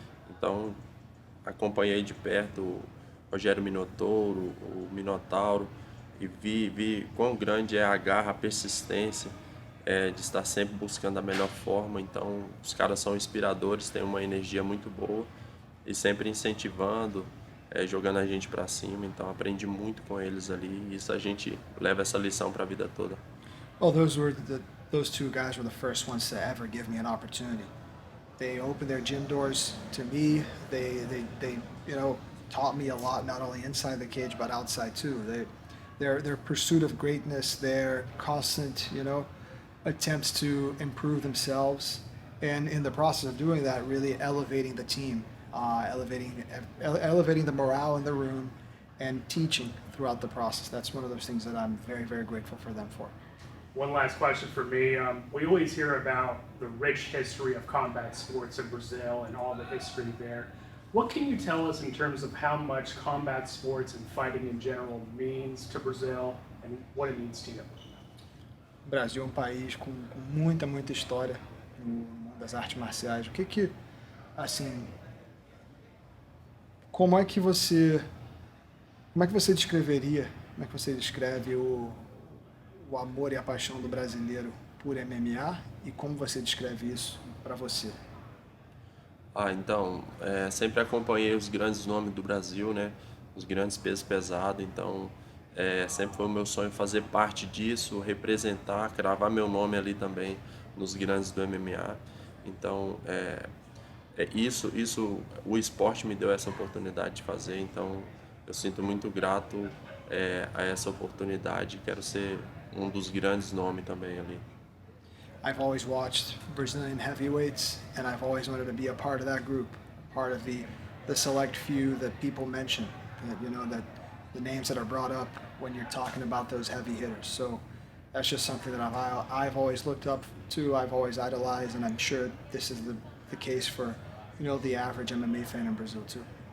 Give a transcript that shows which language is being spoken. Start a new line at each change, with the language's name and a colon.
Portuguese: Então, acompanhei de perto o Rogério Minotouro, o Minotauro, e vi quão grande é a garra, a persistência de estar sempre buscando a melhor forma. Então, os caras são inspiradores, têm uma energia muito boa e sempre incentivando, jogando a gente para cima. Então, aprendi muito com eles ali e isso a gente leva essa lição para a vida toda.
English: Well, those two guys were the first ones to ever give me an opportunity. They opened their gym doors to me. They taught me a lot, not only inside the cage but outside too. Their pursuit of greatness, their constant, attempts to improve themselves, and in the process of doing that, really elevating the team, elevating the morale in the room, and teaching throughout the process. That's one of those things that I'm very, very grateful for them for. One last question for me. We always hear about the rich history of combat sports in Brazil and all the history there. What can you tell us in terms of how much combat sports and fighting in general means to Brazil and what it means to you.
Portuguese: O Brasil é um país com muita história no mundo das artes marciais. Assim, como é que você descreveria, como é que você descreve o amor e a paixão do brasileiro por MMA e como você descreve isso para você? Então, sempre acompanhei os grandes nomes do Brasil, né? Os grandes pesos pesados, então sempre foi o meu sonho fazer parte disso, representar, cravar meu nome ali também nos grandes do MMA. Então, isso o esporte me deu essa oportunidade de fazer, então eu sinto muito grato a essa oportunidade, quero ser um dos grandes nomes também ali.
English: I've always watched Brazilian heavyweights, and I've always wanted to be a part of that group, part of the select few that people mention, that the names that are brought up when you're talking about those heavy hitters. So that's just something that I've always looked up to, I've always idolized, and I'm sure this is the case for the average MMA fan in Brazil too.